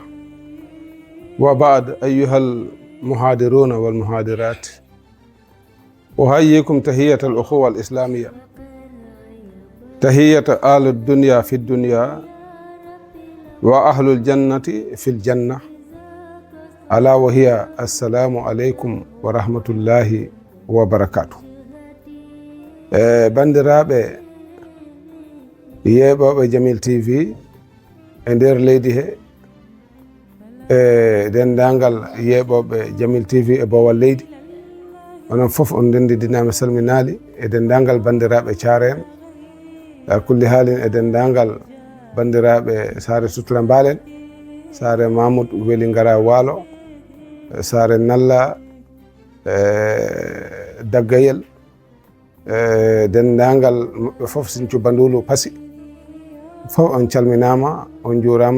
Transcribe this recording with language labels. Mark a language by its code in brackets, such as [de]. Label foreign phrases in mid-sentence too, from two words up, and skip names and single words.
[ar] وبعد أيها المهادرون والمهادرات، أحييكم تحية الأخوة الإسلامية، تحية أهل الدنيا في الدنيا وأهل الجنة في الجنة، ألا وهي السلام عليكم ورحمة الله وبركاته. [ff] bandiraɓe yeɓoɓe Jamil TV e nder leydi he, dendagal yeɓoɓe Jamil TV e bowal leydi, onon fof on ndendidinami salminali e dendagal bandiraɓe Thiaré en, ala kulli haalin e dendagal bandiraɓe Saare Sutura Mbalen, Saare Mamoudou Weli Ngara Waalo, Saare Nalla, Daggayel, dendagal maɓɓe fof Sinthiou Bandulu Passy fof on calminama, on juurama.